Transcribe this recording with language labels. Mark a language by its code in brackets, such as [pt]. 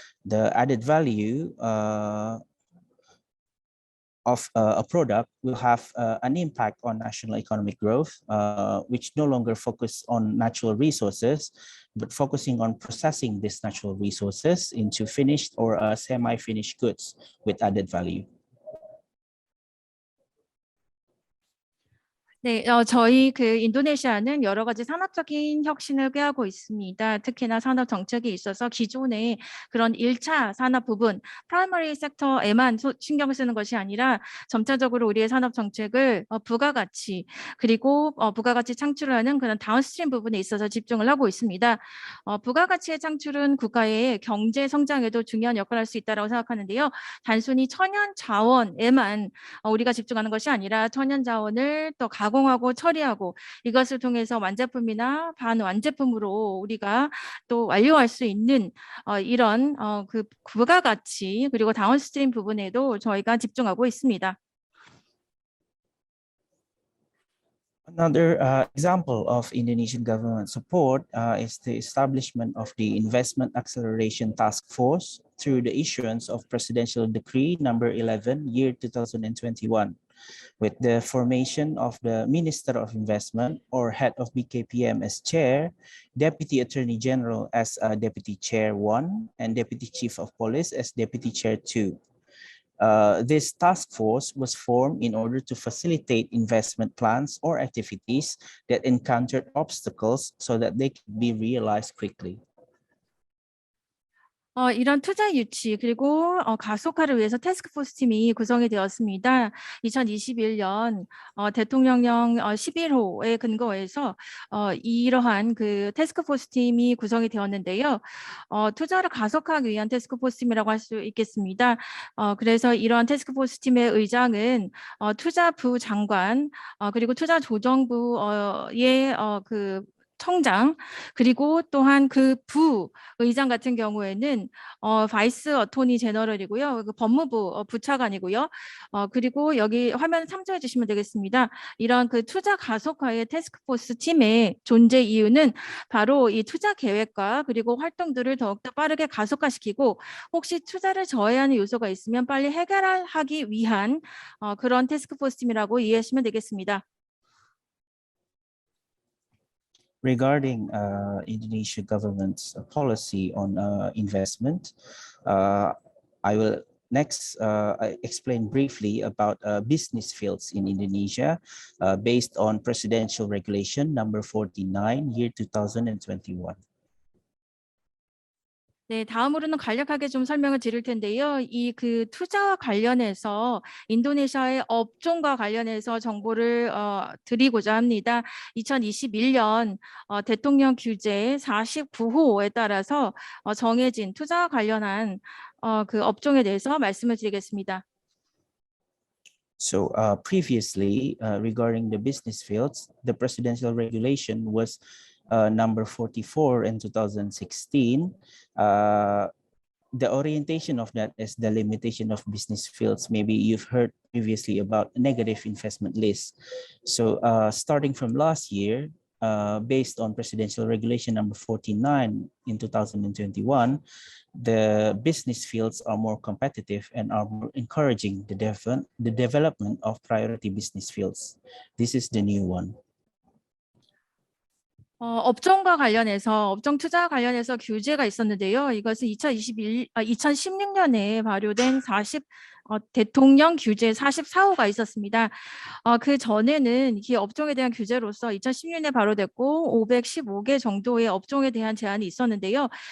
[en] The added value of a product will have an impact on national economic growth, which no longer focus on natural resources, but focusing on processing these natural resources into finished or semi-finished goods with added value. [ko] 네, 저희 그 인도네시아는 여러 가지 산업적인 혁신을 꾀하고 있습니다. 특히나 산업 정책에 있어서 기존의 그런 1차 산업 부분, 프라이머리 섹터에만 신경을 쓰는 것이 아니라 점차적으로 우리의 산업 정책을 부가가치 그리고 부가가치 창출하는 그런 다운스트림 부분에 있어서 집중을 하고 있습니다. 부가가치의 창출은 국가의 경제 성장에도 중요한 역할을 할 수 있다고 생각하는데요. 단순히 천연 자원에만 우리가 집중하는 것이 아니라 천연 자원을 또 가공하고 처리하고 이것을 통해서 완제품이나 반완제품으로 우리가 또 완료할 수 있는 이런 그 부가가치 그리고 다운스트림 부분에도 저희가 집중하고 있습니다. [en] Another example of Indonesian government support is the establishment of the Investment Acceleration Task Force through the issuance of Presidential Decree number 11, year 2021, with the formation of the Minister of Investment or head of BKPM as chair, Deputy Attorney General as Deputy Chair 1, and Deputy Chief of Police as Deputy Chair 2. This task force was formed in order to facilitate investment plans or activities that encountered obstacles so that they could be realized quickly. [ko] 이런 투자 유치 그리고 가속화를 위해서 태스크포스 팀이 구성이 되었습니다. 2021년 대통령령 11호에 근거해서 이러한 그 태스크포스 팀이 구성이 되었는데요. 투자를 가속화하기 위한 태스크포스 팀이라고 할 수 있겠습니다. 그래서 이러한 태스크포스 팀의 의장은 투자부 장관 그리고 투자조정부의 그 청장 그리고 또한 그 부의장 같은 경우에는 바이스 어토니 제너럴이고요. 그 법무부 부차관이고요. 그리고 여기 화면 참조해 주시면 되겠습니다. 이런 그 투자 가속화의 태스크포스 팀의 존재 이유는 바로 이 투자 계획과 그리고 활동들을 더욱더 빠르게 가속화시키고 혹시 투자를 저해하는 요소가 있으면 빨리 해결하기 위한 그런 태스크포스 팀이라고 이해하시면 되겠습니다. [en] Regarding Indonesia government's policy on investment, I will next explain briefly about business fields in Indonesia based on Presidential Regulation number 49, year 2021. [ko] 네, 다음으로는 간략하게 좀 설명을 드릴 텐데요. 이 그 투자와 관련해서 인도네시아의 업종과 관련해서 정보를 드리고자 합니다. 2021년 대통령 규제 49호에 따라서 정해진 투자와 관련한 그 업종에 대해서 말씀을 드리겠습니다. [en] So previously, regarding the business fields, the presidential regulation was number 44 in 2016. The orientation of that is the limitation of business fields. Maybe you've heard previously about negative investment list. So starting from last year, based on presidential regulation number 49 in 2021, the business fields are more competitive and are more encouraging the development of priority business fields. This is the new one. [ko] 업종과 관련해서 업종 투자와 관련해서 규제가 있었는데요. 이것은 2016년에 발효된 대통령 규제 44호가 있었습니다. 그 전에는 이 업종에 대한 규제로서 2016년에 발효됐고 515개 정도의 업종에 대한 제한이 있었는데요.